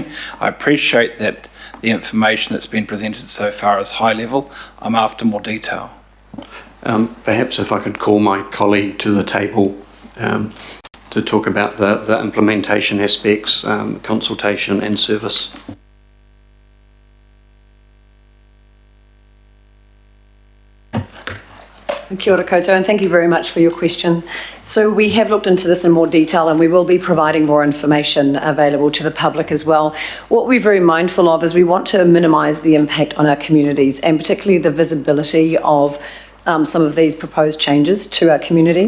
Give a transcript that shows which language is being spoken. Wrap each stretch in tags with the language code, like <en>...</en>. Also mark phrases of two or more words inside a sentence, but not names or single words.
<en>I appreciate that the information that's been presented so far is high level. I'm after more detail. Perhaps if I could call my colleague to the table to talk about the implementation aspects, consultation and service.</en> <mi>Kia ora koutou,</mi> <en>and thank you very much for your question. So we have looked into this in more detail and we will be providing more information available to the public as well. What we're very mindful of is we want to minimise the impact on our communities and particularly the visibility of some of these proposed changes to our communities.</en>